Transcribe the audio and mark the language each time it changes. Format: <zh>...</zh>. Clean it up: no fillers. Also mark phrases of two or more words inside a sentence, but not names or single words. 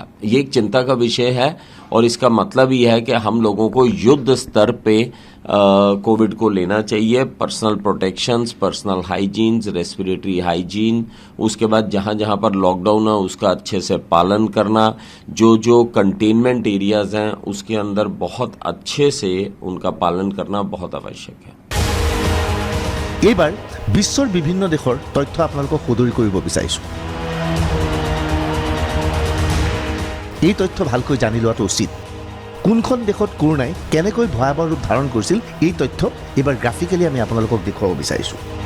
<hi>ये एक चिंता का विषय है और इसका मतलब ये है कि हम लोगों को युद्ध स्तर पे कोविड को लेना चाहिए।</hi> <en>personal protections, personal hygienes, respiratory hygiene,</en> <hi>उसके बाद जहां जहां पर लॉकडाउन है उसका अच्छे से पालन करना, जो</hi> <en>containment areas</en> <hi>हैं उसके अंदर बहुत अच्छे से उनका पालन करना बहुत आवश्यक है।</hi> <as>এইবাৰ বিশ্বৰ বিভিন্ন দেশৰ তথ্য আপোনালোকক সদৰি কৰিব বিচাৰিছোঁ। এই তথ্য ভালকৈ জানি লোৱাটো উচিত। কোনখন দেশত কৰোনাই কেনেকৈ ভয়াৱহ ৰূপ ধাৰণ কৰিছিল এই তথ্য এইবাৰ গ্ৰাফিকেলি আমি আপোনালোকক দেখুৱাব বিচাৰিছোঁ।</as>